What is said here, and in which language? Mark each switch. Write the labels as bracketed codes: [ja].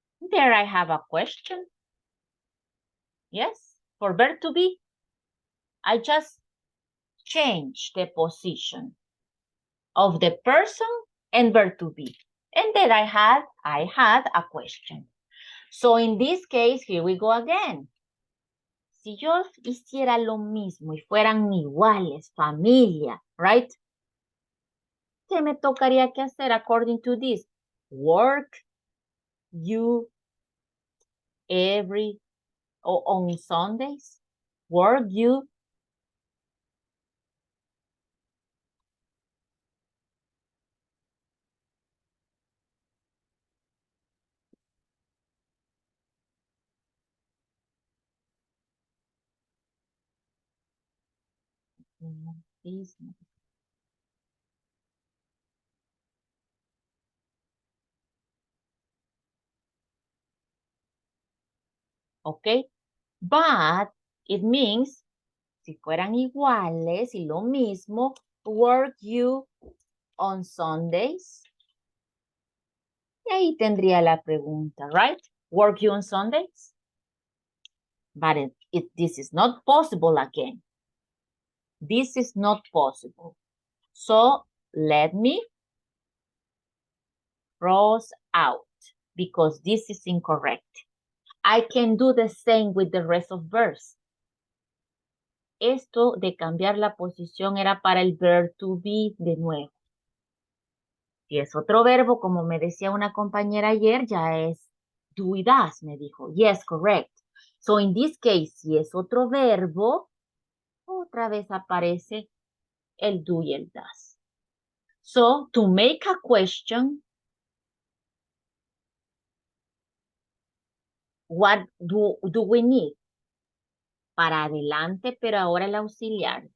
[en] There I have a question. Yes, for verb to be. I just change the position of the person and verb to be. And then I had a question. So in this case, here we go again. [es] Si yo hiciera lo mismo y fueran iguales, familia, right? ¿Qué me tocaría que hacer [en] according to this? Work you on Sundays? Work you? Okay, but it means, [es] si fueran iguales y lo mismo, [en] work you on Sundays. [es] Y ahí tendría la pregunta, right? [en] Work you on Sundays? But this is not possible again. This is not possible. So let me cross out because this is incorrect. I can do the same with the rest of verbs. [es] Esto de cambiar la posición era para el verb to be de nuevo. Si es otro verbo, como me decía una compañera ayer, ya es do y does, me dijo. [en] Yes, correct. So in this case, [es] si es otro verbo, otra vez aparece el do y el does. [en] So to make a question, what do we need? [es] Para adelante, pero ahora el auxiliar.